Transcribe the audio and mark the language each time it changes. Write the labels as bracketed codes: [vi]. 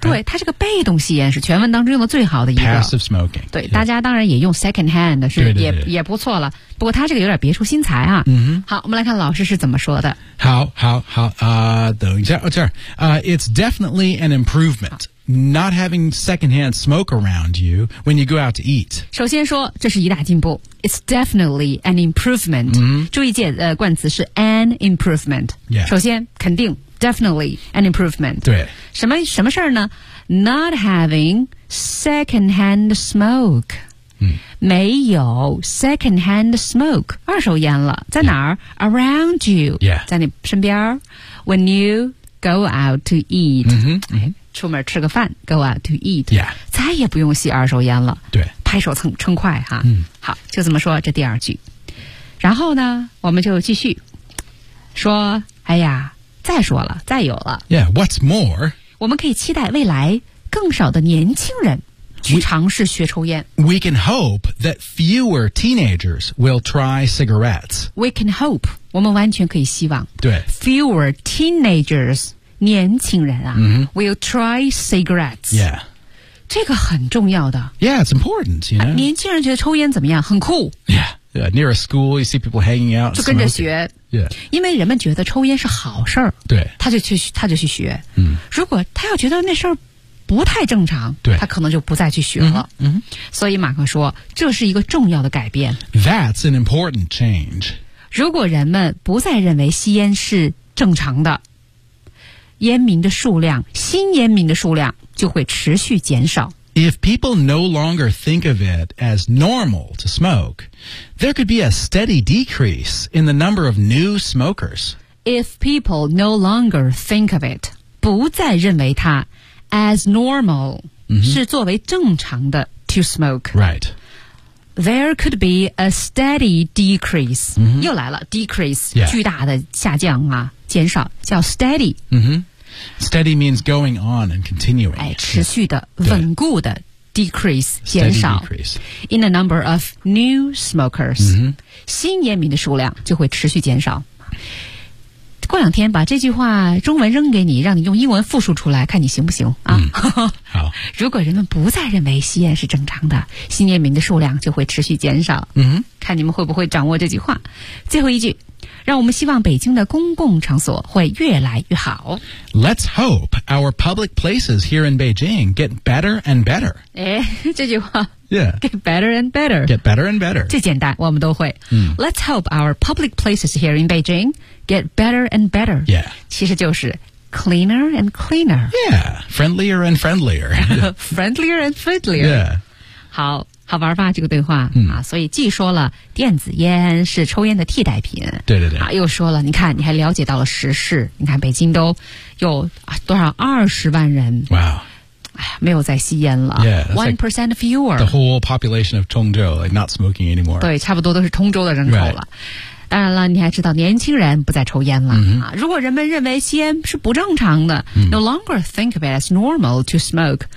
[zh] 对它这个被动吸烟是全文当中用的最好的一个 [en] passive smoking [zh] 对、yeah. 大家当然也用 secondhand 是对对对也不错了不过它这个有点别出心裁啊、 mm-hmm. 好我们来看老师是怎么说的好好好、等一下、 [en] oh, 这儿、It's definitely an improvement not having secondhand smoke around you when you go out to eat [zh] 首先说这是一大进步 [en] It's definitely an improvement、 mm-hmm. [zh] 注意冠词是 an improvement、 [en] yeah. [zh] 首先肯定 definitely an improvement 对什么事呢 [en] not having secondhand smoke、 mm-hmm. [zh] 没有 secondhand smoke 二手烟了在哪儿、 [en] yeah. around you、 yeah. [zh] 在你身边 [en] when you go out to eat、 mm-hmm. mm-hmm. [zh] 出门吃个饭 go out to eat、 [en] yeah. [zh] 再也不用吸二手烟了对拍手称快哈、嗯、好就这么说这第二句然后呢我们就继续说哎呀再说了，再有了。 [en] Yeah, what's more? [zh] 我们可以期待未来更少的年轻人去尝试学抽烟。 [en] We can hope that fewer teenagers will try cigarettes. We can hope. [zh] 我们完全可以希望。对。 [en] Fewer teenagers, 年轻人啊、 mm-hmm. will try cigarettes. Yeah. [zh] 这个很重要的。 [en] Yeah, it's important, you know.、 [zh] 年轻人觉得抽烟怎么样？很酷。 [en] Yeah, yeah, near a school, you see people hanging out. [zh] 就跟着学。 [en] Yeah. [zh] 因为人们觉得抽烟是好事儿。对。他就去学。嗯。如果他要觉得那事儿不太正常，对，他可能就不再去学了。嗯。嗯所以马克说，这是一个重要的改变。 [en] That's an important change. [zh] 如果人们不再认为吸烟是正常的，烟民的数量，新烟民的数量就会持续减少。 [en] If people no longer think of it as normal to smoke, there could be a steady decrease in the number of new smokers. If people no longer think of it, [zh] 不再认为它 [en] as normal,、 mm-hmm. [zh] 是作为正常的 to smoke. [en] Right. There could be a steady decrease.、 Mm-hmm. [zh] 又来了 decrease,、 [en] yeah. [zh] 巨大的下降啊。减少叫 steady、 [en] mm-hmm. steady means going on and continuing、 [zh] 哎、持续的稳固的 decrease 减少 [en] decrease. in the number of new smokers、 mm-hmm. [zh] 新烟民的数量就会持续减少过两天把这句话中文扔给你让你用英文复述出来看你行不行、啊 mm. 好如果人们不再认为吸烟是正常的新烟民的数量就会持续减少、 mm-hmm. 看你们会不会掌握这句话最后一句让我们希望北京的公共场所会越来越好。 [en] Let's hope our public places here in Beijing get better and better. [zh] 哎，这句话。 [en] Yeah. Get better and better. Get better and better. [zh] 最简单，我们都会。嗯。 [en] Let's hope our public places here in Beijing get better and better. Yeah. [zh] 其实就是 [en] cleaner and cleaner. Yeah. Friendlier and friendlier. Friendlier and friendlier. Yeah. [zh] 好。好玩吧这个对话、嗯、啊，所以既说了电子烟是抽烟的替代品，对对对，啊，又说了，你看你还了解到了时事，你看北京都有、啊、多少20万人，哇，哎，没有在吸烟了 [en] 1% fewer, the whole population of 通州 like not smoking anymore, [zh] 对，差不多都是通州的人口了、 [en] right. [zh] 当然了，你还知道年轻人不再抽烟了、 mm-hmm. 啊，如果人们认为吸烟是不正常的、 mm-hmm. [en] no longer think of it as normal to smoke、